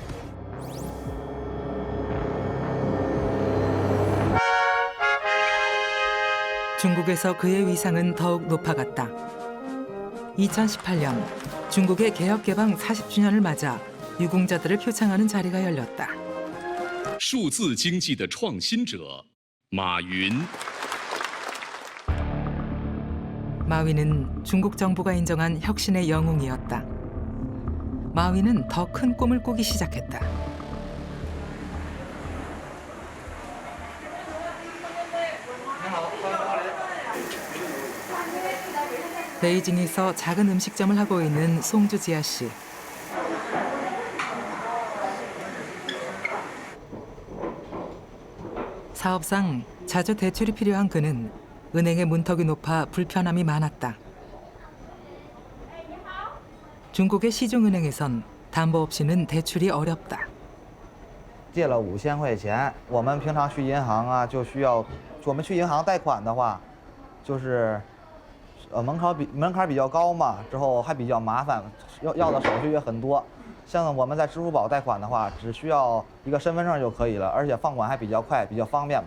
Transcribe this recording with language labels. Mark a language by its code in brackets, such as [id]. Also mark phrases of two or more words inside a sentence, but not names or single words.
[ko] 중국에서 그의 위상은 더욱 높아갔다. 2018년 중국의 개혁개방 40주년을 맞아 유공자들을 표창하는 자리가 열렸다. [zh] 数字经济的创新者马云。 [ko] 마윈은 중국 정부가 인정한 혁신의 영웅이었다. 마윈은 더 큰 꿈을 꾸기 시작했다. 베이징에서 작은 음식점을 하고 있는 송주지아 씨. 사업상 자주 대출이 필요한 그는 은행의 문턱이 높아 불편함이 많았다. 중국의 시중은행에선 담보 없이는 대출이 어렵다. [zh] 借了5000块钱，我们平常去银行啊，就需要我们去银行贷款的话，就是门槛比较高嘛，之后还比较麻烦，要的手续也很多。像我们在支付宝贷款的话，只需要一个身份证就可以了，而且放款还比较快，比较方便嘛。